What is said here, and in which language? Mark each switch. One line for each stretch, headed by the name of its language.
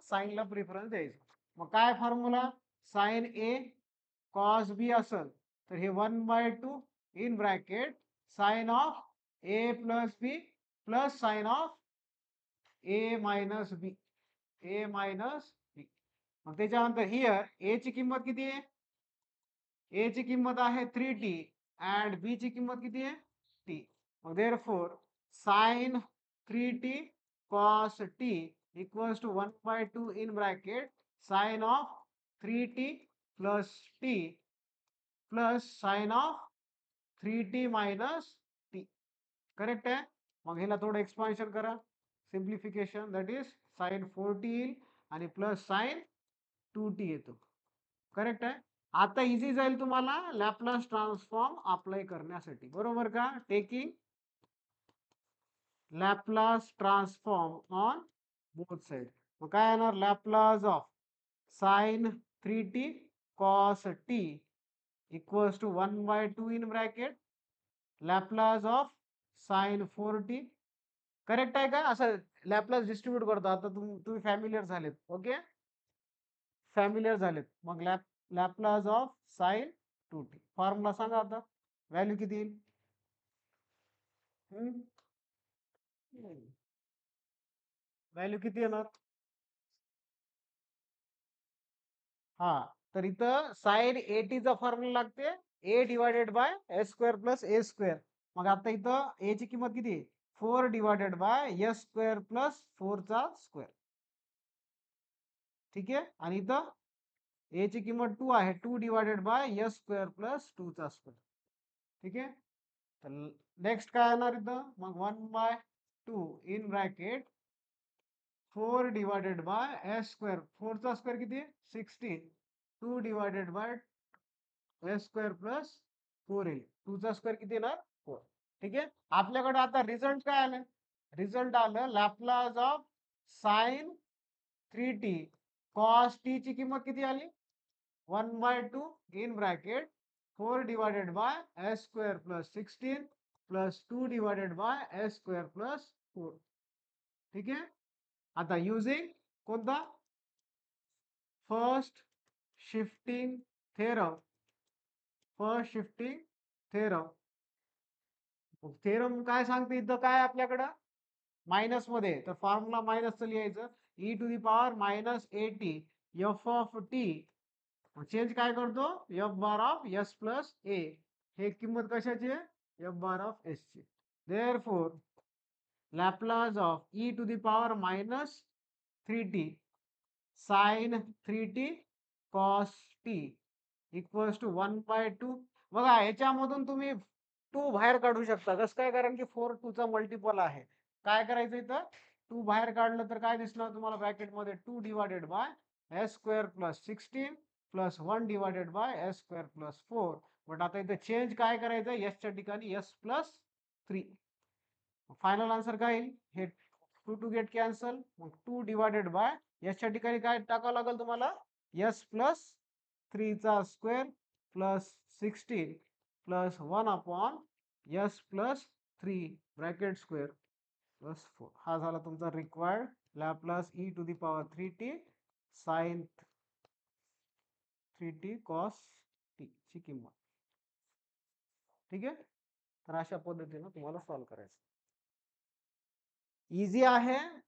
Marathi: साइनला preference द्यायचं. मग काय फॉर्म्युला?
English: Sine A cos B असेल तर हे 1/2 in bracket sine of A plus B plus sine of A minus B. A minus B.
Marathi: मग त्याच्यानंतर हिअर ए ची किंमत किती आहे? ए ची किंमत आहे 3t अँड बी ची किंमत किती आहे?
English: T. मग therefore sine 3t cos T equals to 1/2 in bracket sine of 3t plus T plus sine of 3t minus T.
Marathi: Correct आहे? मग ह्याला थोडं एक्सपान्शन करा, simplification. That is sine 4t येईल आणि प्लस साइन 2t येतो. Correct आहे? आता इझी जाईल तुम्हाला लॅपलास ट्रान्सफॉर्म अप्लाय करण्यासाठी, बरोबर का?
English: Taking Laplace transform on both side.
Marathi: मग काय येणार? Laplace of sine 3t cos T equals to 1/2 in bracket Laplace of sine 4t. Correct आहे का? असं लॅपलास डिस्ट्रीब्यूट करतो. आता तुम्ही फॅमिलियर झालेत. ओके, फॅमिलियर झालेत. मग Laplace of sine 2t. Formula सांगा आता. व्हॅल्यू किती येईल? व्हॅल्यू किती येणार? हा, तर इथं साइन चा फॉर्म्युला लागते ए divided by S square plus A square. मग आता इथं ए ची किंमत किती?
English: 4 divided by S square plus 4 चा square.
Marathi: ठीक आहे, आणि इथं ए ची किंमत 2 आहे, 2 divided by S square plus 2 चा स्क्वेअर. ठीक आहे, तर नेक्स्ट काय येणार इथं? मग 1/2 in bracket 4 divided by S square. 4 चा स्क्वेअर किती? 16. 2 divided by S square plus 4 येईल. 2 चा स्क्वेअर किती येणार? 4. ठीक आहे, आपल्याकडे आता रिझल्ट काय आलं? रिझल्ट आलं Laplace of sine 3t cos T ची किंमत किती आली?
English: 1/2 in bracket 4 divided by S square plus 16 plus 2 divided by S square plus 4.
Marathi: ठीक आहे, आता युजिंग कोणता? First shifting theorem. First shifting theorem. Theorem काय सांगते इथं? काय आपल्याकडं मायनस मध्ये, तर फॉर्म्युला मायनसचं लिहायचं.
English: E to the power minus A T F of T.
Marathi: Change काय करतो? F bar of S plus ए. हे किंमत कशाची आहे? एफ बार ऑफ एस ची.
English: Therefore Laplace of E to the power minus 3t sine 3t cos T equals to 1/2.
Marathi: बघा, याच्यामधून तुम्ही 2 बाहेर काढू शकता. कसं काय? कारण की 4 2 चा मल्टिपल आहे. काय करायचं इथं? 2 बाहेर काढलं तर काय दिसणार तुम्हाला ब्रॅकेटमध्ये?
English: 2 divided by S square plus 16 plus 1 divided by S square plus 4.
Marathi: But आता इथं चेंज काय करायचं? एसच्या ठिकाणी एस प्लस 3. फायनल आन्सर काय येईल? हे 2 टू गेट कॅन्सल. मग 2 डिवायडेड बाय याच्या ठिकाणी काय टाकावं लागेल तुम्हाला?
English: S plus 3 चा square plus 16 plus 1 upon S plus 3 bracket square plus 4.
Marathi: हा झाला तुमचा required Laplace E to the power 3t sign 3t cos T ची किंमत. ठीक आहे, तर अशा पद्धतीनं तुम्हाला सॉल्व्ह करायचं. इझी आहे.